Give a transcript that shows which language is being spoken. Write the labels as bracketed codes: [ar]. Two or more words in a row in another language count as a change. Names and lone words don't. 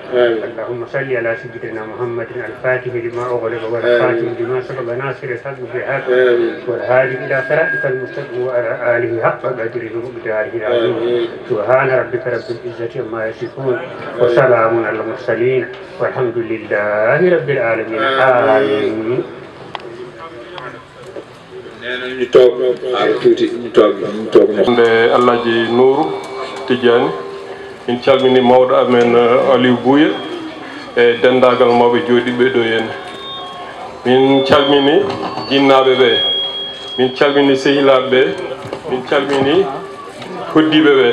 [ar] اللهم صل على سيدنا محمد الفاتح لما أغلق والخاتم لما سبق ناصر الحق بالحق والهادي إلى صراطك المستقيم وعلى آله حق قدره ومقداره العظيم. سبحان ربك رب العزة عما يصفون وسلام على المرسلين والحمد لله رب العالمين. آمين. [ff] Allah ji Nourou Tidiane min calmini mawɗo amen Aliou Bouya e dendagal mawɓe jooɗiɓe ɗo henne. Min calmini jinnaɓe ɓe, min calmini sehilaɓe ɓe, min calmini hoddiɓe ɓe.